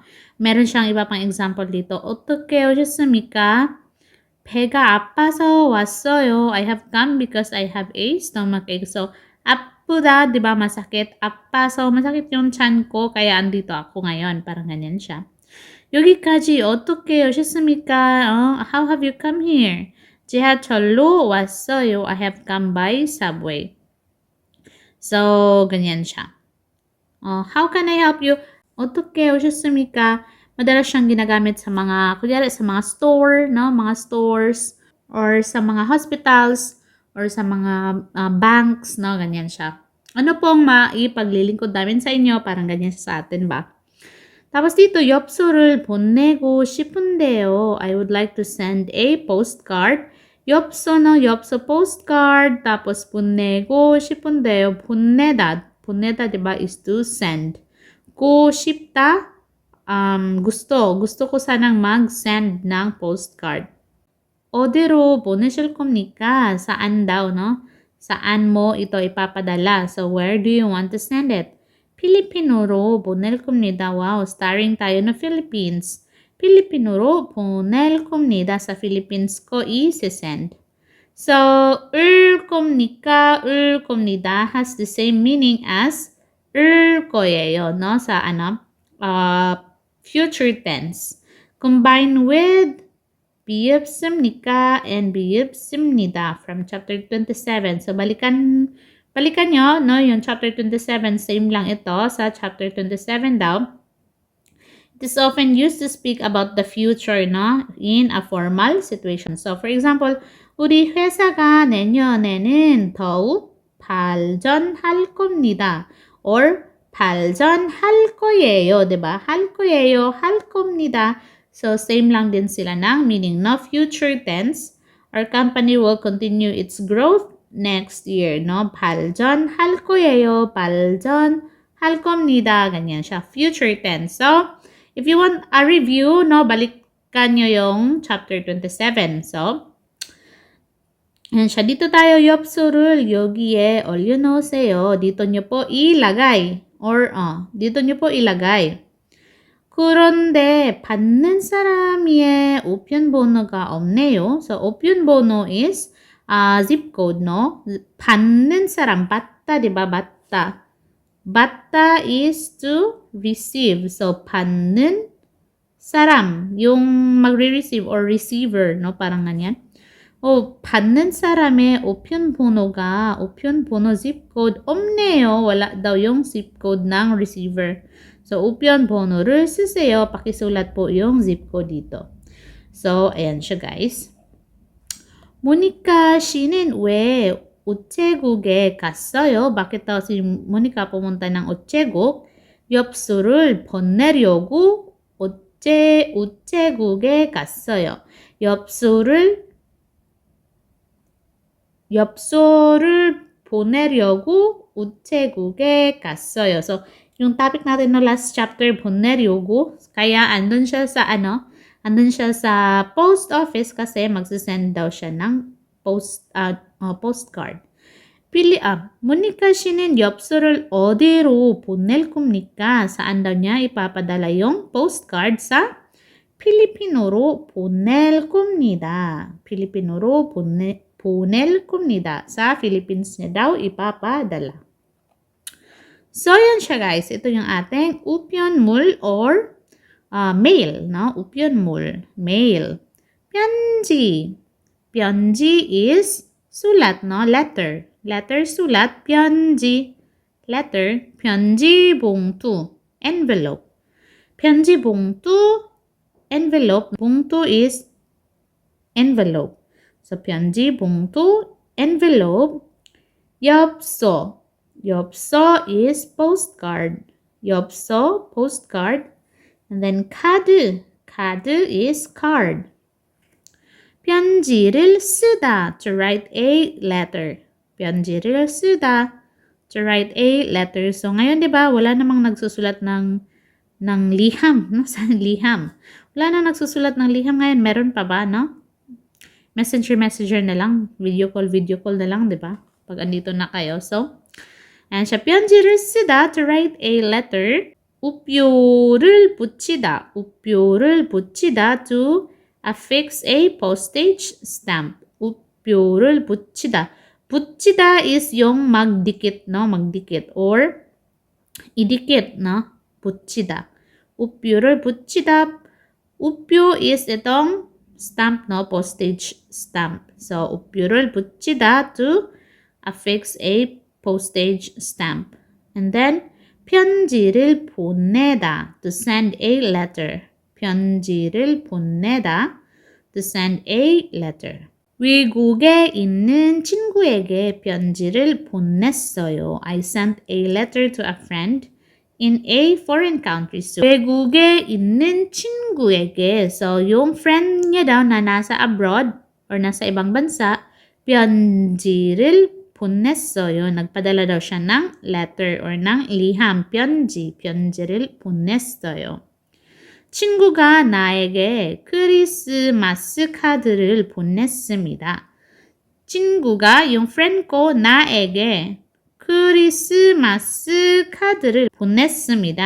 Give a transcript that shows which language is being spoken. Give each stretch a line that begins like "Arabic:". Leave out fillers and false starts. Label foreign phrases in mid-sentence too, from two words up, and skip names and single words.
Filipino: Meron siyang iba pang example dito.
Korean: 어떻게 오셨습니까? 배가 아파서 왔어요.
English: I have come because I have a stomachache.
Filipino: So, apuda, di ba, masakit. 아파서, masakit yung tiyan ko, kaya andito ako ngayon. Parang ganyan siya.
Korean: 여기까지 어떻게 오셨습니까?
English: How have you come here?
Korean: 지하철로 왔어요.
English: I have come by subway. So,
Filipino: ganyan siya.
English: How can I help you?
Korean: 어떻게 오셨습니까?
Filipino: Madalas siyang ginagamit sa mga, kunyari sa mga store, no? Mga stores, or sa mga hospitals, or sa mga banks, no? Ganyan siya. Ano pong maipaglilingkod namin sa inyo? Parang ganyan siya sa atin ba? tapos dito,
Korean: 엽서를 보내고 싶은데요.
English: I would like to send a postcard.
Korean: 엽서는 엽서 postcard. tapos 보내고 싶은데요. 보내다,
Filipino: diba,
English: is to send.
Filipino: Ko 싶다, gusto ko sanang mag-send ng postcard.
Korean: 어디로 보내실 겁니까?
Filipino: Saan daw, no? Saan mo ito ipapadala?
English: So, where do you want to send it?
Korean: 필리핀으로 보낼 겁니다.
Filipino: Wow, starring tayo na Philippines.
Korean: 필리핀으로 보낼 겁니다.
Filipino: Sa Philippines ko i-send. So,
Korean: 을 겁니까? 을 겁니다
English: has the same meaning as
Korean: 을 거예요,
Filipino: no? Sa
English: future tense. Combine with 비읍습니까 and 비읍습니다 from chapter 27.
Filipino: So, balikan nyo, no? Yung chapter 27, same lang ito sa chapter 27 daw.
English: It is often used to speak about the future, no? In a formal situation. So, for example,
Korean: 우리 회사가 내년에는 더욱 발전할 겁니다. Or 발전할 거예요, diba? 할 거예요, 할 겁니다.
Filipino: So, same lang din sila ng meaning, no?
English: Future tense. Our company will continue its growth next year, no?
Korean: 발전할 거예요, 발전할 겁니다.
Filipino: Ganyan siya.
English: Future tense. So, if you want a review, no,
Filipino: balikan nyo yung chapter 27. So, yan siya. Dito tayo,
Korean: 엽서를 여기에 올려놓으세요.
Filipino: Dito nyo po ilagay. Or, dito nyo po ilagay.
Korean: 그런데 받는 사람의 우편번호가 없네요.
English: So, 우편번호 is zip code, no?
Korean: 받는 사람, 받다, diba? 받다.
English: 받다 is to receive. So,
Korean: 받는 사람,
Filipino: yung magre-receive or receiver, no? Parang ganyan.
Korean: 받는 사람의 우편번호
English: zip code
Korean: 없네요.
Filipino: Wala daw yung
English: zip code
Filipino: ng receiver. So,
Korean: 우편번호를 쓰세요.
Filipino: Pakisulat po yung
English: zip code
Filipino: dito. So, ayan siya guys.
Korean: 모니카 씨는 왜 우체국에 갔어요?
Filipino: Bakit daw si Monica pumunta ng 우체국?
Korean: 엽서를 보내려고 우체국에 갔어요. 엽서를 보내려고 우체국에 갔어요.
Filipino: So, yung topic natin no last chapter, 보내려고, kaya andun siya sa
English: post office
Filipino: kasi magsisend daw siya ng postcard.
Korean: 모니카 씨는 엽서를 어디로 보낼 겁니까?
Filipino: Saan daw niya ipapadala yung postcard?
Korean: Sa 필리핀으로 보낼 겁니다. 필리핀으로 보낼 겁니다.
Filipino: Sa Philippines niya daw ipapadala. So, yan siya guys. Ito yung ating 우편물 or mail, no?
Korean: 우편물, mail. 편지.
English: 편지 is
Filipino: sulat, no?
English: Letter. Letter, sulat.
Korean: 편지. Letter. 편지 봉투. Envelope. 편지 봉투.
English: Envelope. 봉투 is envelope. So,
Korean: 편지 봉투. Envelope. 엽서. 엽서
English: is postcard. 엽서, postcard. And then 카드. 카드 is card.
Korean: 편지를 쓰다.
English: To write a letter.
Korean: 편지를 쓰다.
English: To write a letter.
Filipino: So, ngayon, di ba, wala namang nagsusulat ng liham. No? Sa liham. Wala na nagsusulat ng liham ngayon. Meron pa ba, no? messenger na lang.
English: Video call
Filipino: na lang, di ba? Pag andito na kayo. So, and siya,
Korean: 편지를 쓰다,
English: to write a letter.
Korean: 우표를 붙이다. 우표를 붙이다,
English: to affix a postage stamp.
Korean: 우표를 붙이다. 붙이다
Filipino: is yung magdikit, no? Magdikit. Or, idikit, no?
Korean: 붙이다. 우표를 붙이다. 우표 is itong stamp, no?
English: Postage stamp. So,
Korean: 우표를 붙이다,
English: to affix a postage stamp. And then,
Korean: 편지를 보내다,
English: to send a letter.
Korean: 편지를 보내다,
English: to send a letter.
Korean: 외국에 있는 친구에게 편지를 보냈어요.
English: I sent a letter to a friend in a foreign country.
Filipino: So,
Korean: 외국에 있는 친구에게.
Filipino: So, yung friend niya daw na nasa abroad or nasa ibang bansa,
Korean: 편지를 보냈어요.
Filipino: Nagpadala daw siya ng letter or ng liham.
Korean: 편지를 보냈어요. 친구가 나에게 크리스마스 카드를 보냈습니다. 친구가,
Filipino: yung friend ko,
Korean: 나에게 크리스마스 카드를 보냈습니다.